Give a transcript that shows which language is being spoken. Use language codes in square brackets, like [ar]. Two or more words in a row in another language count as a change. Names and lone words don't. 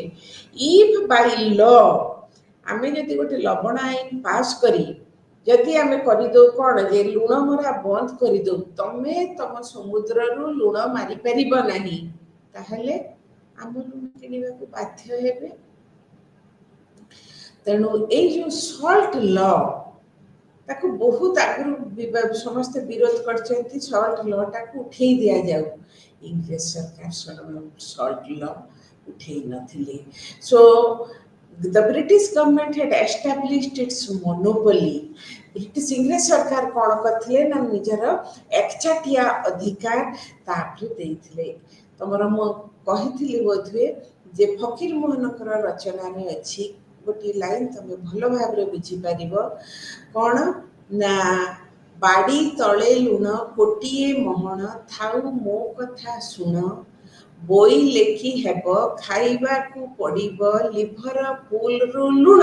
[en] if by law [or] ଆମେ ଯଦି ଗୋଟେ ଲବଣ ଆଇନ ପାସ୍ କରି ଯଦି ଆମେ କରିଦଉ କ'ଣ ଯେ ଲୁଣ ମରା ବନ୍ଦ କରିଦଉ, ତମେ ତମ ସମୁଦ୍ରରୁ ଲୁଣ ମାରିପାରିବ ନାହିଁ, ତାହେଲେ ଆମ ଲୁଣ କିଣିବାକୁ ବାଧ୍ୟ ହେବେ। ତେଣୁ ଏଇ ଯେଉଁ [en] salt law, [or] ତାକୁ ବହୁତ ଆଗରୁ ସମସ୍ତେ ବିରୋଧ କରିଛନ୍ତି। ସଲ୍ଟ ଲଟାକୁ ଉଠେଇ ଦିଆଯାଉ, ଇଂରେଜ ସରକାର [en] salt law [or] ଉଠେଇ ନଥିଲେ। [en] ସୋ the British government had established its monopoly. [or] ବ୍ରିଟିଶ ଇଂରେଜ ସରକାର କ'ଣ କରିଥିଲେ ନା ନିଜର ଏକଚାଟିଆ ଅଧିକାର ତାପରେ ଦେଇଥିଲେ। ତମର ମୁଁ କହିଥିଲି ବୋଧହୁଏ ଯେ ଫକୀର ମୋହନଙ୍କର ରଚନାରେ ଅଛି ଗୋଟିଏ ଲାଇନ୍, ତମେ ଭଲ ଭାବରେ ବୁଝିପାରିବ। କ'ଣ ନା ବାଡ଼ି ତଳେ ଲୁଣ କୋଟିଏ ମହଣ, ଥାଉ ମୋ କଥା ଶୁଣ, ବୋଇ ଲେଖି ହେବ ଖାଇବାକୁ ପଡ଼ିବ, ଲିଭରପୁଲରୁ ଲୁଣ।